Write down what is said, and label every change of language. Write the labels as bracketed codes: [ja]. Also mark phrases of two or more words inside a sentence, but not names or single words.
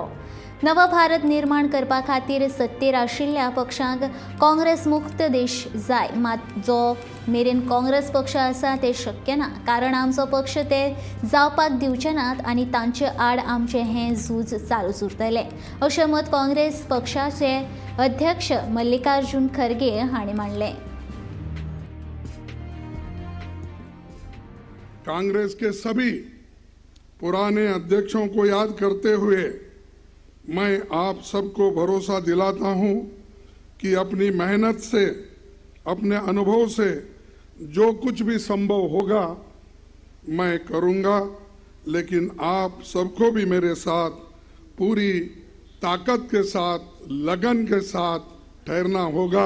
[kok] नव भारत निर्माण करपा खातीर सत्तेर आशिल्ल्या पक्षांक काँग्रेस मुक्त देश जाय, मात जो मेरेन काँग्रेस पक्ष आसा ते शक्य ना, कारण आमचो पक्ष ते जावपाक दिवचे नात आनी तांचे आड आमचें हें झूज चालूच उरतलें अशें मत काँग्रेस पक्षाचे अध्यक्ष मल्लिकार्जुन खरगे हांणी मांडलें। [hi] कांग्रेस के सभी पुराने अध्यक्षों को याद करते हुए मैं आप सबको भरोसा दिलाता हूं कि अपनी मेहनत से, अपने अनुभव से जो कुछ भी संभव होगा मैं करूंगा, लेकिन आप सबको भी मेरे साथ पूरी ताकत के साथ, लगन के साथ ठहरना होगा।